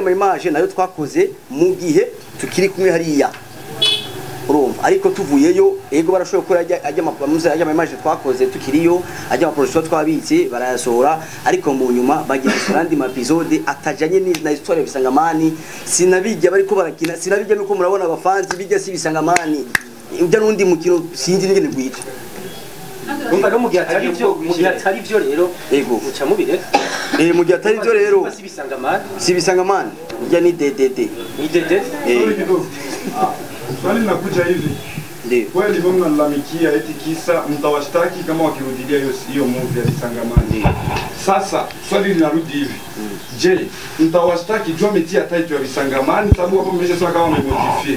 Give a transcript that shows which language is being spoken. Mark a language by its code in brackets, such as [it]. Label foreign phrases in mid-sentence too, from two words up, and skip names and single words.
[rn] mu image nayo twakoze mu gihe tukiri kumwe hariya urumva ariko tuvuyeyo ego barashoboye gukora ajya mu image twakoze tukiriyo ajya mu production twabitse barayasohora ariko mu nyuma bagira kandi ma episode atajanye na histoire bisangamani sinabijya bariko barakina sinabijya nuko murabona abafanzi bijya si bisangamani ujya nundi mukino sinzi n'ingene gwita umva no mu gihe atari byo rero ego uca mubireka mu gihe atari byo rero si bisangamani ujya ni DDD ni DDD [sw] Swali linakuja hivi. Ndio. Kweli mbona mnalalamikia eti kisa mtawashtaki kama wakirudilia hiyo movie ya Bisangamani. Sasa swali linarudi hivi. Je, mtawashtaki jua metia title ya Bisangamani sababu hapo mmeshasema kama mmemodify.